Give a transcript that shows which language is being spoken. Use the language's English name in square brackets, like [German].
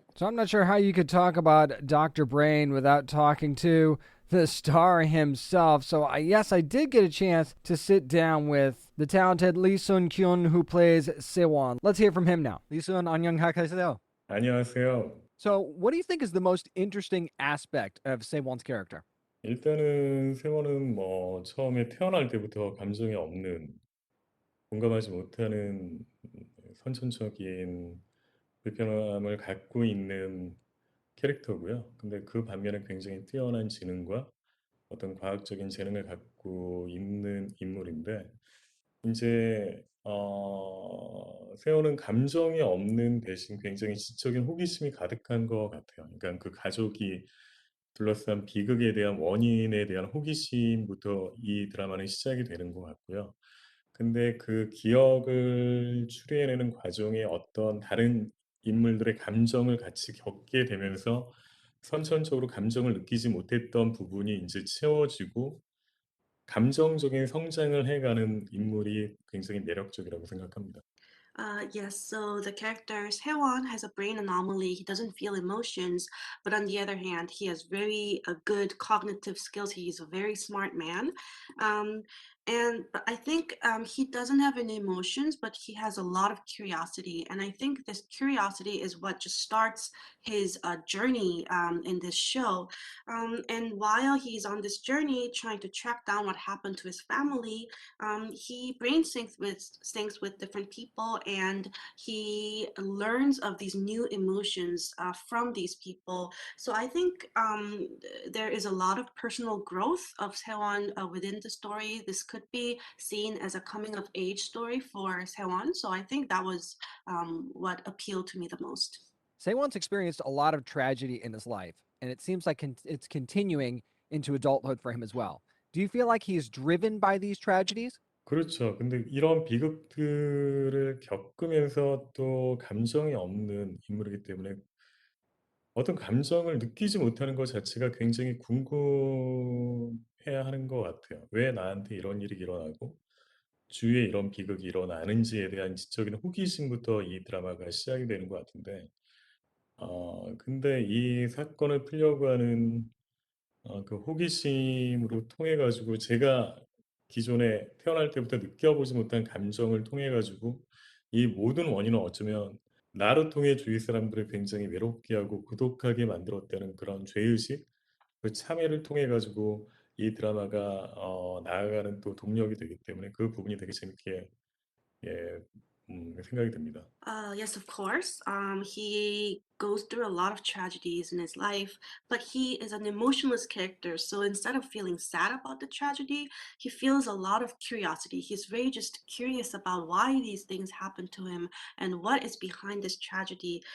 [English] So I'm not sure how you could talk about Dr. Brain without talking to the star himself. So yes, I did get a chance to sit down with the talented Lee Sun-kyun who plays Sewon. Let's hear from him now. [Korean] Lee Sun, 안녕하세요. 안녕하세요. [English] So what do you think is the most interesting aspect of Sewon's character? [Korean] 일단은 세원은 뭐 처음에 태어날 때부터 감정이 없는, 공감하지 못하는 선천적인 불편함을 갖고 있는 캐릭터고요. 근데 그 반면에 굉장히 뛰어난 지능과 어떤 과학적인 재능을 갖고 있는 인물인데 이제 세호는 감정이 없는 대신 굉장히 지적인 호기심이 가득한 것 같아요. 그러니까 그 가족이 둘러싼 비극에 대한 원인에 대한 호기심부터 이 드라마는 시작이 되는 것 같고요. 근데 그 기억을 추리해내는 과정에 어떤 다른 인물들의 감정을 같이 겪게 되면서 선천적으로 감정을 느끼지 못했던 부분이 이제 채워지고 감정적인 성장을 해가는 인물이 굉장히 매력적이라고 생각합니다. [English] Yes, so the character Sewon has a brain anomaly. He doesn't feel emotions, but on the other hand, he has very good cognitive skills. He's a very smart man. But I think he doesn't have any emotions, but he has a lot of curiosity. And I think this curiosity is what just starts his journey in this show. And while he's on this journey trying to track down what happened to his family, he brain syncs with different people, and he learns of these new emotions from these people. So I think there is a lot of personal growth of Sewon within the story. This could be seen as a coming of age story for Sewon. So I think that was what appealed to me the most. Sewon's experienced a lot of tragedy in his life, and it seems like it's continuing into adulthood for him as well. Do you feel like he's driven by these tragedies? [Korean] 그렇죠. 근데 이런 비극들을 겪으면서 또 감정이 없는 인물이기 때문에 어떤 감정을 느끼지 못하는 것 자체가 굉장히 궁금해야 하는 것 같아요. 왜 나한테 이런 일이 일어나고 주위에 이런 비극이 일어나는지에 대한 지적인 호기심부터 이 드라마가 시작이 되는 것 같은데, 근데 이 사건을 풀려고 하는 그 호기심으로 통해 가지고 제가 기존에 태어날 때부터 느껴보지 못한 감정을 통해 가지고 이 모든 원인은 어쩌면 나를 통해 주위 사람들을 굉장히 외롭게 하고 고독하게 만들었다는 그런 죄의식, 그 참회를 통해 가지고 이 드라마가 나아가는 또 동력이 되기 때문에 그 부분이 되게 재밌게 예 생각이 듭니다. [English] Yes, of course. He goes through a lot of tragedies in his life, but he is an emotionless character. So instead of feeling sad about the tragedy, he feels a lot of curiosity. He's very just curious about why these things happen to him and what is behind this tragedy.